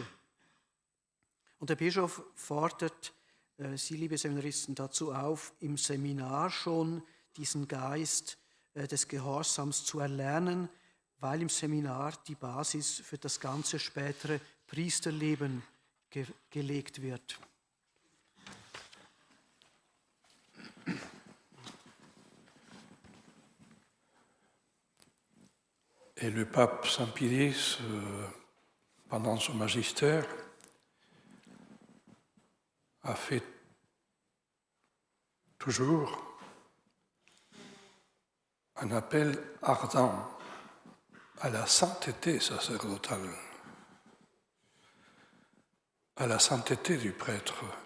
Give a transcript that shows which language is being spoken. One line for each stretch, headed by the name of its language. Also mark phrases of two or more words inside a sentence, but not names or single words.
German: Und der Bischof fordert Sie, liebe Seminaristen, dazu auf, im Seminar schon diesen Geist des Gehorsams zu erlernen, weil im Seminar die Basis für das ganze spätere Priesterleben gelegt wird.
French: Et le pape Saint Pie X, pendant son magistère, a fait toujours un appel ardent à la sainteté sacerdotale, à la sainteté du prêtre.